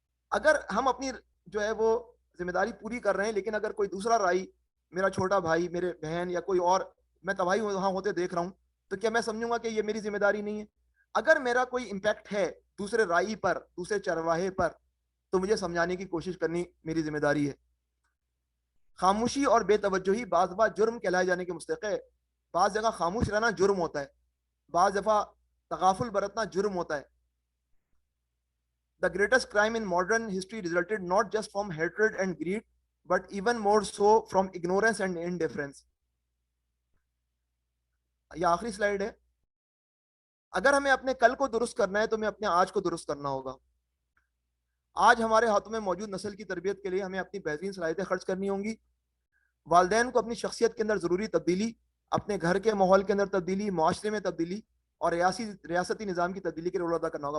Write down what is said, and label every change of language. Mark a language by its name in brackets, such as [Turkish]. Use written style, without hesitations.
[Urdu] اگر ہم اپنی جو ہے وہ ذمہ داری پوری کر رہے ہیں, لیکن اگر کوئی دوسرا رائی, میرا چھوٹا بھائی, میرے بہن یا کوئی اور, میں تباہی وہاں ہوتے دیکھ رہا ہوں, تو کیا میں سمجھوں گا کہ یہ میری ذمہ داری نہیں ہے؟ اگر میرا کوئی امپیکٹ ہے دوسرے رائی پر, دوسرے چرواہے پر, تو مجھے سمجھانے کی کوشش کرنی میری ذمہ داری ہے. خاموشی اور بے توجہی بعض دفعہ جرم کہلائے جانے کے مستحق ہے. بعض جگہ خاموش رہنا جرم ہوتا ہے, بعض دفعہ تغافل برتنا جرم ہوتا ہے. [English] The greatest crime in modern history resulted not just from hatred and greed, but even more so from ignorance and indifference. [Urdu] یہ آخری سلائیڈ ہے. اگر ہمیں اپنے کل کو درست کرنا ہے تو ہمیں اپنے آج کو درست کرنا ہوگا. آج ہمارے ہاتھوں میں موجود نسل کی تربیت کے لیے ہمیں اپنی بہترین صلاحیتیں خرچ کرنی ہوں گی. والدین کو اپنی شخصیت کے اندر ضروری تبدیلی, اپنے گھر کے ماحول کے اندر تبدیلی, معاشرے میں تبدیلی, اور ریاستی نظام کی تبدیلی کے رول ادا کرنا ہوگا.